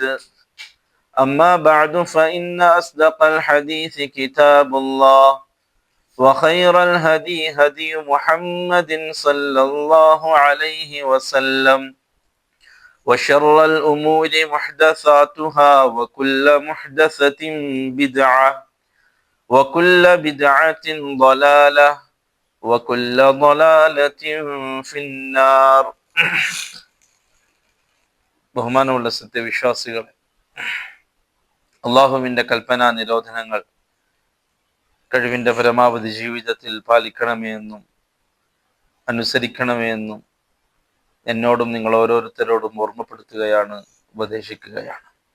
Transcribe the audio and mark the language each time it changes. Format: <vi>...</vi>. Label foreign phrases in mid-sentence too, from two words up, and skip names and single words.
<ar>أما بعد فإن أصدق الحديث كتاب الله وخير الهدي هدي محمد صلى الله عليه وسلم وشر الأمور محدثاتها وكل محدثة بدعة وكل بدعة ضلالة وكل ضلالة في النار.</ar> <ml>ബഹുമാനമുള്ള സത്യവിശ്വാസികളെ, അള്ളാഹുവിൻ്റെ കൽപ്പനാ നിരോധനങ്ങൾ കഴിവിൻ്റെ പരമാവധി ജീവിതത്തിൽ പാലിക്കണമെന്നും അനുസരിക്കണമെന്നും എന്നോടും നിങ്ങൾ ഓരോരുത്തരോടും ഓർമ്മപ്പെടുത്തുകയാണ്, ഉപദേശിക്കുകയാണ്.</ml>